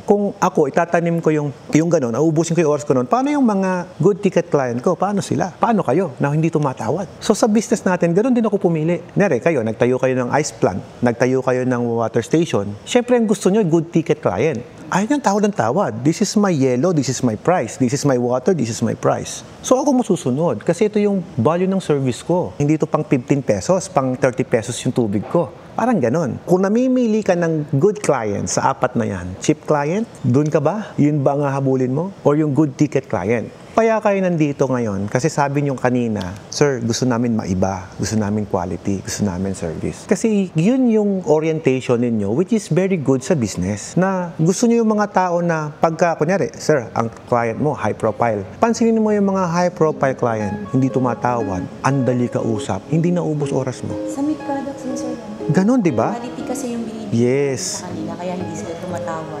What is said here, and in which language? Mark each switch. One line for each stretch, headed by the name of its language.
Filipino: Kung ako, itatanim ko yung gano'n, ubusin ko yung oras ko noon, paano yung mga good ticket client ko? Paano sila? Paano kayo na hindi tumatawad? So sa business natin, gano'n din ako pumili. Nere, kayo, nagtayo kayo ng ice plant, nagtayo kayo ng water station. Siyempre, ang gusto niyo, good ticket client. Ayaw niyang tawad ng tawad.
English: This is my yellow, this is my price. This is my water, this is my price.
Filipino: So ako masusunod kasi ito yung value ng service ko. Hindi ito pang 15 pesos, pang 30 pesos yung tubig ko. Parang ganon. Kung namimili ka ng good client sa 4 na yan, cheap client, dun ka ba? Yun ba ang hahabulin mo? Or yung good ticket client? Kaya kayo nandito ngayon kasi sabi niyo kanina, sir, gusto namin maiba, gusto namin quality, gusto namin service. Kasi yun yung orientation ninyo
English: which is very good
Filipino: sa business. Na gusto niyo yung mga tao na pagka, kunyari, sir, ang client mo, high profile. Pansinin mo yung mga high profile client, hindi tumatawad, andali ka usap, hindi naubos oras mo. Sa meat products din, sir. Ganon, di ba? Quality kasi yung binibigay
English: Yes.
Filipino: sa kanila, kaya hindi sila tumatawad.